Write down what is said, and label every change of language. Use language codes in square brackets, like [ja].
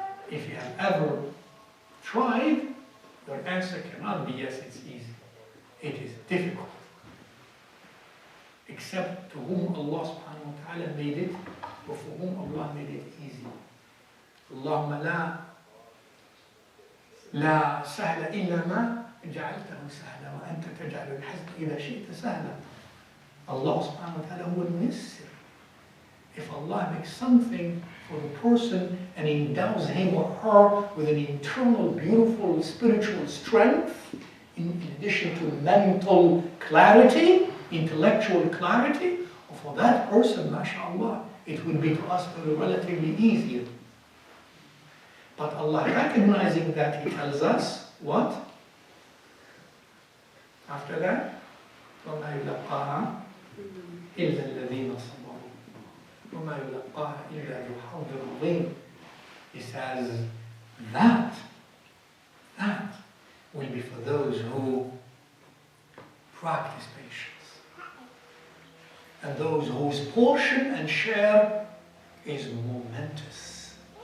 [en] If you have ever tried, your answer cannot be yes, it's easy. It is difficult. Except to whom Allah subhanahu wa ta'ala made it, or for whom Allah made it easy. [ar] اللهم لا سهل إلا ما جعلته سهلا وأنت تجعل الحزن إذا شئت سهلا. [en] Allah subhanahu wa ta'ala will miss it. If Allah makes something for the person and endows him or her with an internal, beautiful, spiritual strength, in addition to mental clarity, intellectual clarity, for that person, mashallah, it will be to us relatively easier. But Allah, recognizing that, He tells us, what? After that, [ar] وَمَا يُلَقَّاهَا إِلَّا الَّذِينَ صَبَرُوا وَمَا يُلَقَّاهَا إِلَّا ذُو حَظٍّ عَظِيمٍ. [en] He says, that will be for those who practice patience, and those whose portion and share is momentous.